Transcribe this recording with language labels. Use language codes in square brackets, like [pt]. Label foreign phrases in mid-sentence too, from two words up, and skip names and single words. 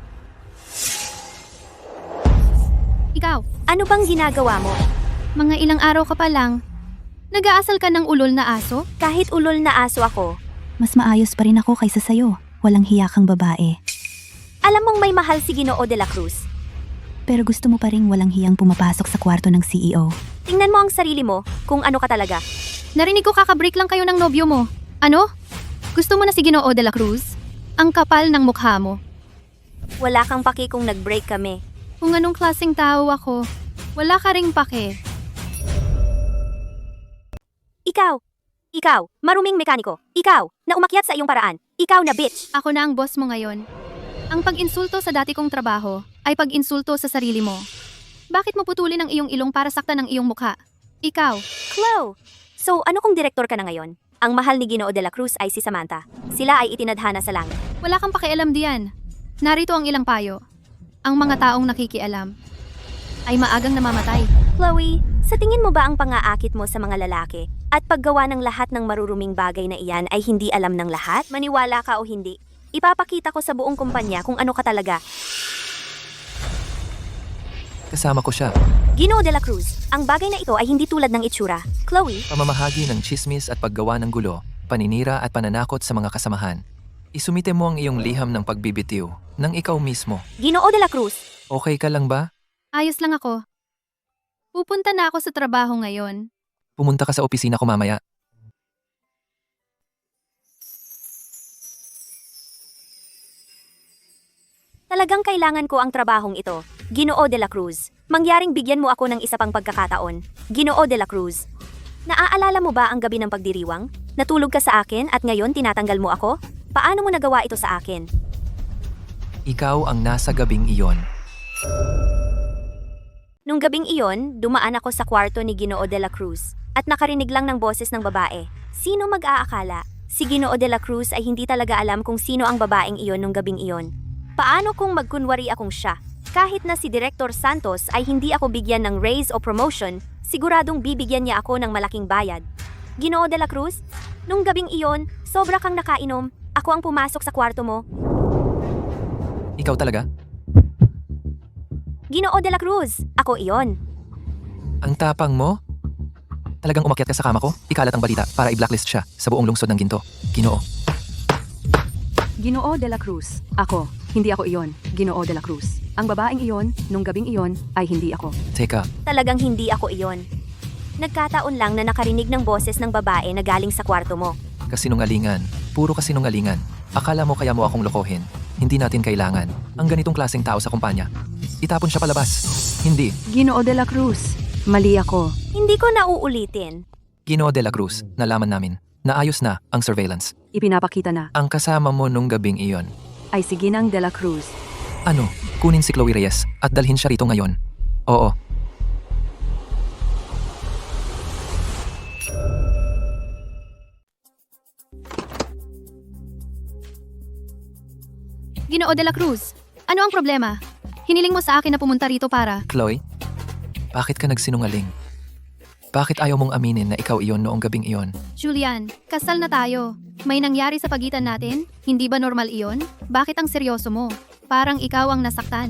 [tl] Ikaw, Ano bang ginagawa mo? mga ilang araw ka pa lang. Nag-aasal ka ng ulol na aso? Kahit ulol na aso ako, Mas maayos pa rin ako kaysa sayo. Walang hiya kang babae. alam mong may mahal si Ginoo de la Cruz. Pero gusto mo pa rin walang hiyang pumapasok sa kwarto ng CEO. Tingnan mo ang sarili mo, kung ano ka talaga. Narinig ko kakabreak lang kayo ng nobyo mo. Ano? Gusto mo na si Ginoo de la Cruz? Ang kapal ng mukha mo. Wala kang paki kung nag-break kami. Kung anong klaseng tao ako, wala ka ring pake. Ikaw, maruming mekaniko. Ikaw, na umakyat sa iyong paraan. Ikaw na bitch. Ako na ang boss mo ngayon. Ang pag-insulto sa dati kong trabaho ay pag-insulto sa sarili mo. Bakit mo putulin ang iyong ilong para saktan ang iyong mukha? Ikaw, Chloe! So, ano kung direktor ka na ngayon? Ang mahal ni Ginoo de la Cruz ay si Samantha. Sila ay itinadhana sa langit. wala kang pakialam diyan. Narito ang ilang payo. Ang mga taong nakikialam ay maagang namamatay. Chloe, sa tingin mo ba ang pangaakit mo sa mga lalaki at paggawa ng lahat ng maruruming bagay na iyan ay hindi alam ng lahat? Maniwala ka o hindi, ipapakita ko sa buong kumpanya kung ano ka talaga. Kasama ko siya. Ginoo de la Cruz, ang bagay na ito ay hindi tulad ng itsura. Chloe, Pamamahagi ng chismis at paggawa ng gulo, paninira at pananakot sa mga kasamahan. Isumite mo ang iyong liham ng pagbibitiw, ng ikaw mismo. Ginoo de la Cruz, Okay ka lang ba? Ayos lang ako. Pupunta na ako sa trabaho ngayon. Pumunta ka sa opisina ko mamaya. talagang kailangan ko ang trabahong ito. Ginoo de la Cruz, mangyaring bigyan mo ako ng isa pang pagkakataon. Ginoo de la Cruz, naaalala mo ba ang gabi ng pagdiriwang? Natulog ka sa akin at ngayon tinatanggal mo ako? Paano mo nagawa ito sa akin? Ikaw ang nasa gabing iyon. Nung gabing iyon, dumaan ako sa kwarto ni Ginoo de la Cruz at nakarinig lang ng boses ng babae. Sino mag-aakala? Si Ginoo de la Cruz ay hindi talaga alam kung sino ang babaeng iyon nung gabing iyon. Paano kung magkunwari akong siya? Kahit na si Director Santos ay hindi ako bigyan ng raise o promotion, siguradong bibigyan niya ako ng malaking bayad. Ginoo de la Cruz, nung gabing iyon, sobra kang nakainom, ako ang pumasok sa kwarto mo. Ikaw talaga? Ginoo de la Cruz, ako iyon. Ang tapang mo? Talagang umakyat ka sa kama ko? Ikalat ang balita para i-blacklist siya sa buong lungsod ng Ginto. Ginoo. Ginoo de la Cruz. Ako. Hindi ako iyon. Ginoo de la Cruz. Ang babaeng iyon, nung gabing iyon, ay hindi ako. Teka, Talagang hindi ako iyon. Nagkataon lang na nakarinig ng boses ng babae na galing sa kwarto mo. kasinungalingan. Puro kasinungalingan. Akala mo kaya mo akong lokohin. Hindi natin kailangan ang ganitong klaseng tao sa kumpanya. Itapon siya palabas. Hindi. Ginoo de la Cruz. Mali ako. Hindi ko nauulitin. Ginoo de la Cruz, nalaman namin. Naayos na ang surveillance. Ipinapakita na. Ang kasama mo nung gabing iyon. Ay si Ginang de la Cruz. Ano? Kunin si Chloe Reyes at dalhin siya rito ngayon. Oo. Ginoo de la Cruz, ano ang problema? Hiniling mo sa akin na pumunta rito para... Chloe? Bakit ka nagsinungaling? Bakit ayaw mong aminin na ikaw iyon noong gabing iyon? Julian, kasal na tayo. May nangyari sa pagitan natin? Hindi ba normal iyon? Bakit ang seryoso mo? Parang ikaw ang nasaktan.